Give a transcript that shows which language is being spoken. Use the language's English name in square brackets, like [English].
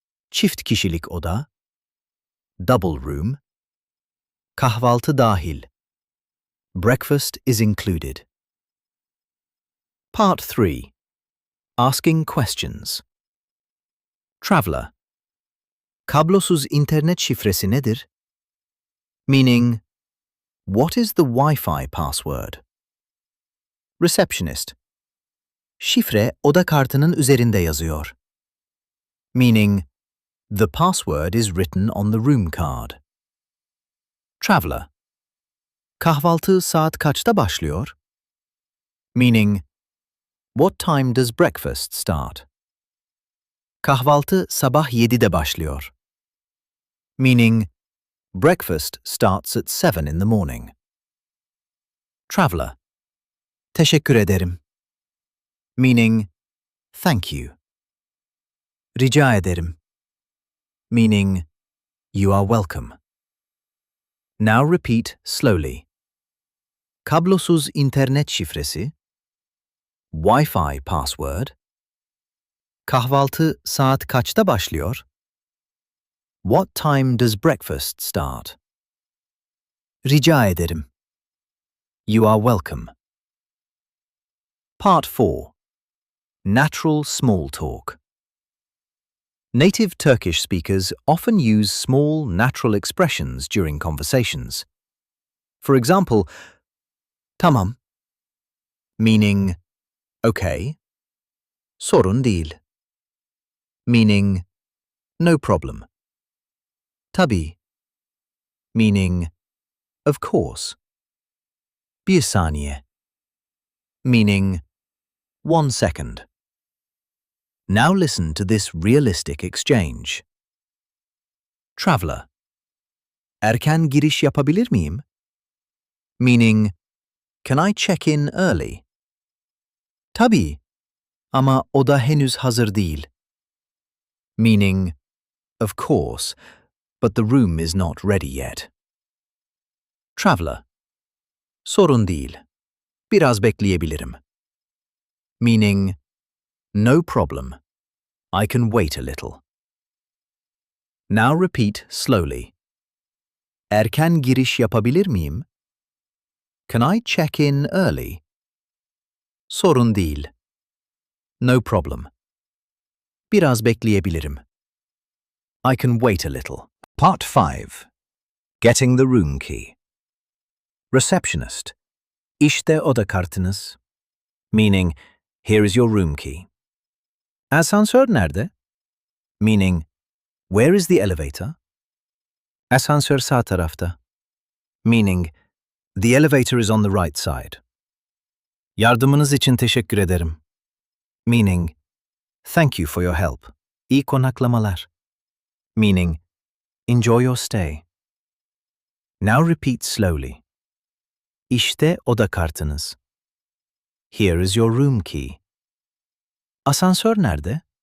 [Turkish] Çift kişilik oda, [English] double room, [Turkish] kahvaltı dahil. [English] Breakfast is included. Part 3. Asking questions. Traveller. [Turkish] Kablosuz internet şifresi nedir? [English] Meaning, what is the Wi-Fi password? Receptionist. [Turkish] Şifre oda kartının üzerinde yazıyor. [English] Meaning, the password is written on the room card. Traveller. [Turkish] Kahvaltı saat kaçta başlıyor? [English] Meaning, what time does breakfast start? [Turkish] Kahvaltı sabah 7'de başlıyor. [English] Meaning, breakfast starts at 7 in the morning. Traveller. [Turkish] Teşekkür ederim. [English] Meaning, thank you. [Turkish] Rica ederim. [English] Meaning, you are welcome. Now repeat slowly. [Turkish] Kablosuz internet şifresi, [English] Wi-Fi password, [Turkish] kahvaltı saat kaçta başlıyor? [English] What time does breakfast start? [Turkish] Rica ederim. [English] You are welcome. Part 4. Natural small talk. Native Turkish speakers often use small, natural expressions during conversations. For example, tamam, meaning, okay, [Turkish] sorun değil, [English] meaning, no problem, tabii, meaning, of course, [Turkish] bir saniye, [English] meaning, 1 second. Now listen to this realistic exchange. Traveller. [Turkish] Erken giriş yapabilir miyim? [English] Meaning, can I check in early? [Turkish] Tabii, ama oda henüz hazır değil. [English] Meaning, of course, but the room is not ready yet. Traveller. [Turkish] Sorun değil, biraz bekleyebilirim. [English] Meaning, no problem, I can wait a little. Now repeat slowly. [Turkish] Erken giriş yapabilir miyim? [English] Can I check in early? [Turkish] Sorun değil. [English] No problem. [Turkish] Biraz bekleyebilirim. [English] I can wait a little. Part 5. Getting the room key. Receptionist. [Turkish] İşte oda kartınız. [English] Meaning, here is your room key. [Turkish] Asansör nerede? [English] Meaning, Where is the elevator? [Turkish] Asansör sağ tarafta. [English] Meaning, the elevator is on the right side. [Turkish] Yardımınız için teşekkür ederim. [English] Meaning, thank you for your help. [Turkish] İyi konaklamalar. [English] Meaning, enjoy your stay. Now repeat slowly. [Turkish] İşte oda kartınız. [English] Here is your room key. [Turkish] Asansör nerede?